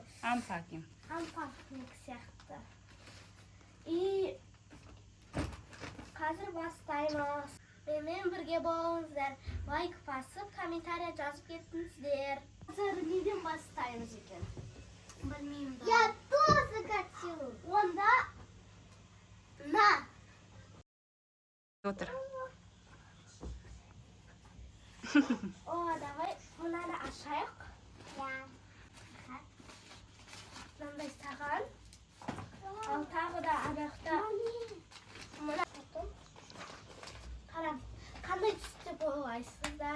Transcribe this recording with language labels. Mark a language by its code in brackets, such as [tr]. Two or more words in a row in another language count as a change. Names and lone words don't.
[kk] Анпакинг. Анпакинг сияқты. И қазір бастаймыз. Менімен бірге болыңыздар. Лайк басып, комментария жазып кеттіңіздер. Қазір неден бастаймыз екен? Білмеймін. [ru] Я тоже хочу. [kk] Онда на. Отыр. Давай мынаны ашайық. Я. Мынандай саған. Ал тағы да анақта мына қарам, қандай түсті бойлайсыздар?